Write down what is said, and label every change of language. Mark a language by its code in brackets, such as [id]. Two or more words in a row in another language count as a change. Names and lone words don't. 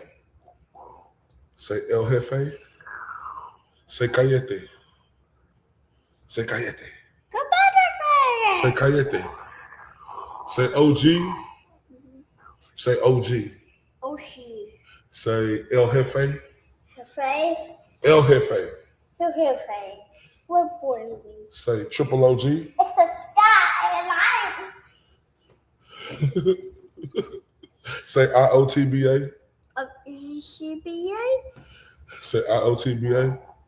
[en] Say El Jefe. Say Cayete. Say Cayete. Say Cayete. Say OG. Say OG. Oshi. Say El Jefe. Jefe. El Jefe. El Jefe. What boy are we? Say Triple OG. It's a sky line. Say IOTBA. CBA. Say IOTBA.